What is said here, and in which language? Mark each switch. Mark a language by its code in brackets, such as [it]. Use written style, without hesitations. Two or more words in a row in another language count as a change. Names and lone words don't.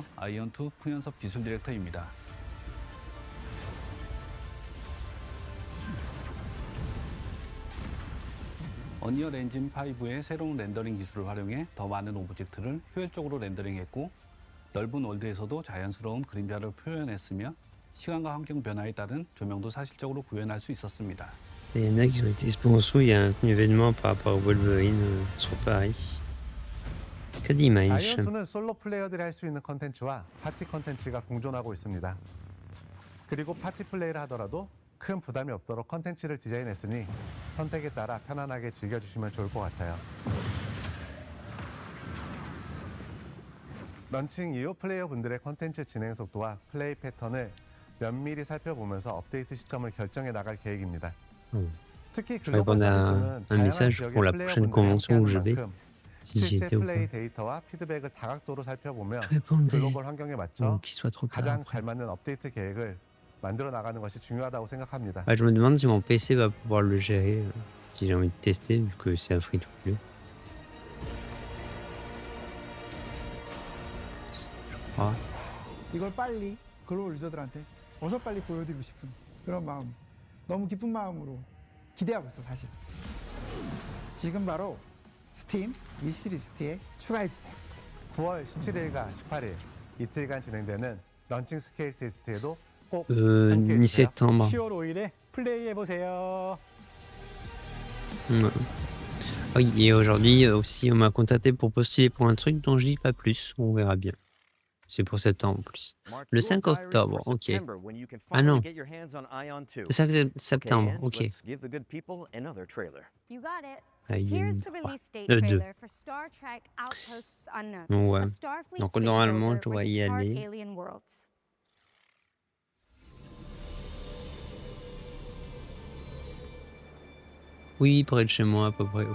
[ko] 아이온2 풍현섭 기술 디렉터입니다. 언리얼 엔진 5의 새로운 렌더링 기술을 활용해 더 많은 오브젝트를 효율적으로 렌더링했고 넓은 월드에서도 자연스러운 그림자를 표현했으며 시간과 환경 변화에 따른 조명도 사실적으로 구현할 수 있었습니다. [fr] Il y en a qui ont été sponsors, il y a un événement par rapport au Wolverine sur Paris. Que d'image. [ko] 아이온2는 솔로 플레이어들이 할 수 있는 컨텐츠와 파티 컨텐츠가 공존하고 있습니다. 그리고 파티 플레이를 하더라도 큰 부담이 없도록 컨텐츠를 디자인했으니 선택에 따라 편안하게 즐겨주시면 좋을 것 같아요. 런칭 이후 플레이어분들의 컨텐츠 진행 속도와 플레이 패턴을 면밀히 살펴보면서 업데이트 시점을 결정해 나갈 계획입니다. 특히 글로벌 서비스는 다양한 지역의 플레이어분들이 함께하는 만큼 실제 플레이 데이터와 피드백을 다각도로 살펴보며 글로벌 환경에 맞춰 가장 잘 맞는 업데이트 계획을 만들어 나가는 것이 중요하다고 생각합니다. [fr] Je me demande si mon PC va pouvoir le gérer si j'ai envie de tester vu que c'est un free-to-play. Je crois. [ko] 이걸 빨리 글로벌 유저들한테 어서 빨리 보여드리고 싶은 그런 마음, 너무 기쁜 마음으로 기대하고 있어 사실. 지금 바로 스팀 위시리스트에 추가해주세요. 9월 17일과 18일 이틀간 진행되는 런칭 스케일 테스트에도 꼭 17 10월 5일에 플레이해보세요. [fr] Oui, et aujourd'hui aussi, on m'a contacté pour postuler pour un truc dont je dis pas plus. On verra bien. C'est pour septembre en plus. Le 5 octobre, ok. Ah non. Le 5 septembre, ok. [en] You got it. Ion Here's the release date 2. trailer for Star Trek Outposts Unknown. [fr] Ouais. [en] A Starfleet [fr] Donc [en] city [fr] normalement, [en] builder [fr] je dois [en] where [fr] y [en] you chart [fr] aller. [en] alien worlds. [fr] Oui, près de chez moi à peu près.